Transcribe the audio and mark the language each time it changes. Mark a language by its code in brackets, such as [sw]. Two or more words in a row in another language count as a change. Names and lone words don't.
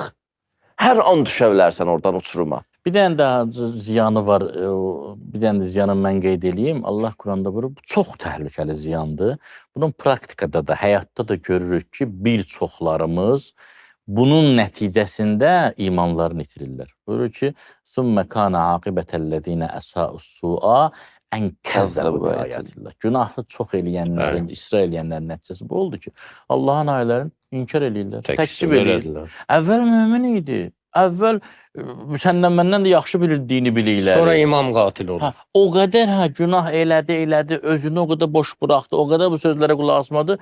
[az] Hər an düşə bilərsən oradan uçuruma. Bir dənə də ziyanı var, bir dənə də ziyanı mən qeyd edeyim. Allah Quranda buyurur, bu çox təhlükəli ziyandır. Bunun praktikada da, həyatda da görürük ki, bir çoxlarımız bunun nəticəsində imanlarını itirirlər. Buyurur ki, [ar] ثُمَّ كَانَ عَاقِبَةَ الَّذ۪ينَ أَسَاءُ السُّؤَى أن كذبوا آيات الله. [az] Günahı çox eləyənlərin, israr eləyənlərin nəticəsi bu oldu ki, Allahın ayələrini inkar eləyirlər, təkzib eləyirlər. Əvvəl mömin idi, əvvəl səndən məndən də yaxşı bilir dini bilikləri. Sonra imam qatil olur. O qədər günah elədi, özünü o qədər boş buraxdı, o qədər bu sözlərə qulaq asmadı.